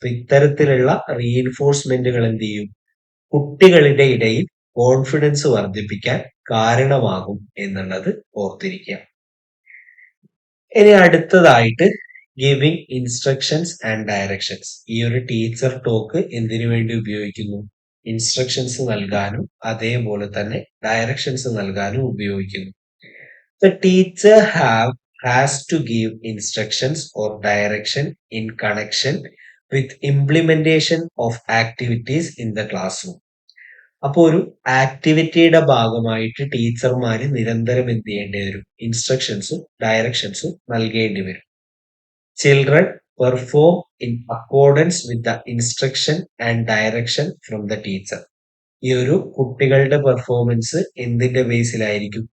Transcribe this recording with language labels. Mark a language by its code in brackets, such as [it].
[ml] ഇത്തരത്തിലുള്ള റീഇൻഫോഴ്സ്മെന്റുകൾ എന്ത് ചെയ്യും, കുട്ടികളുടെ ഇടയിൽ കോൺഫിഡൻസ് വർദ്ധിപ്പിക്കാൻ കാരണമാകും എന്നുള്ളത് ഓർത്തിരിക്കുക. ഇനി അടുത്തതായിട്ട് [en] Giving instructions and directions. [ml] ഈ ഒരു ടീച്ചർ ടോക്ക് എന്തിനു വേണ്ടി ഉപയോഗിക്കുന്നു? ഇൻസ്ട്രക്ഷൻസ് നൽകാനും അതേപോലെ തന്നെ ഡയറക്ഷൻസ് നൽകാനും ഉപയോഗിക്കുന്നു. [en] The teacher has to give instructions or direction in connection with implementation of activities in the classroom. [ml] അപ്പോൾ ഒരു ആക്ടിവിറ്റിയുടെ ഭാഗമായിട്ട് ടീച്ചർമാര് നിരന്തരം എന്ത് ചെയ്യേണ്ടി വരും? ഇൻസ്ട്രക്ഷൻസും ഡയറക്ഷൻസും നൽകേണ്ടി വരും. [en] Children perform in accordance with the instruction and direction from the teacher. [ml] ഈ ഒരു കുട്ടികളുടെ പെർഫോമൻസ് എന്തിന്റെ ബേസിലായിരിക്കും?